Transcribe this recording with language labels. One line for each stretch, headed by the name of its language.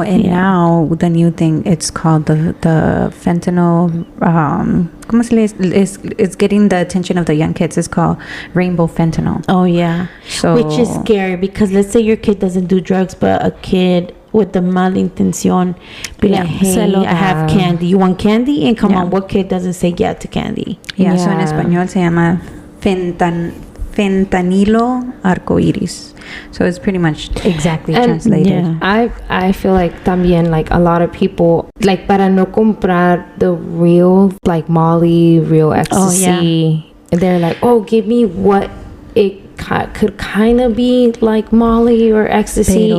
English: And now the new thing, it's called the fentanyl. It's getting the attention of the young kids. It's called rainbow fentanyl. Oh yeah. So, which is scary, because let's say your kid doesn't do drugs, but a kid with the malintención be like, hey, I have candy. You want candy? And come on, what kid doesn't say yeah to candy? Yeah. So
Spanish: en español se llama Fentanilo arcoiris.
English: So it's pretty much exactly translated. I feel like
Spanish: también,
English: like, a lot of people, like,
Spanish: para no comprar
English: the real, like, Molly, real ecstasy, they're like, oh, give me what it could kind of be like Molly or ecstasy.